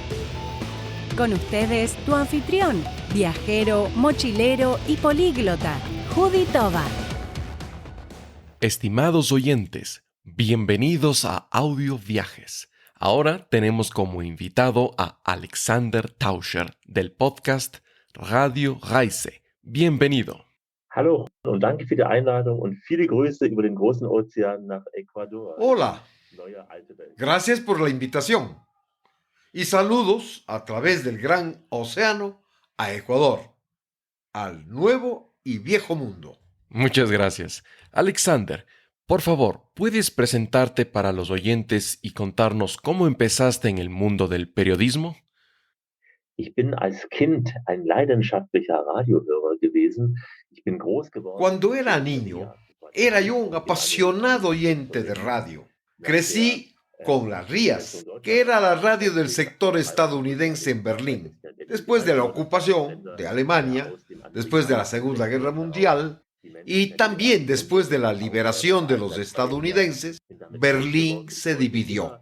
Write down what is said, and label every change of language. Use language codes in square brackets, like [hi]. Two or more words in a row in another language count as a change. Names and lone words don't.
[es] Con ustedes, tu anfitrión, viajero, mochilero y políglota, Juditova. Estimados oyentes, bienvenidos a Audio Viajes. Ahora tenemos como invitado a Alexander Tauscher del podcast Radio Reise. Bienvenido. [de] Hallo und danke für die Einladung und viele Grüße über den großen Ozean nach Ecuador. [es] Hola, [de] Neue alte Welt. [es] gracias por la invitación y saludos a través del gran océano a Ecuador, al nuevo y viejo mundo. Muchas gracias. Alexander, por favor, ¿puedes presentarte para los oyentes y contarnos cómo empezaste en el mundo del periodismo? [de] Ich bin als Kind ein leidenschaftlicher Radiohörer gewesen. Ich bin groß geworden. [es] Cuando era niño, era yo un apasionado oyente de radio. Crecí con las RIAS, que era la radio del sector estadounidense en Berlín. Después de la ocupación de Alemania, después de la Segunda Guerra Mundial y también después de la liberación de los estadounidenses, Berlín se dividió.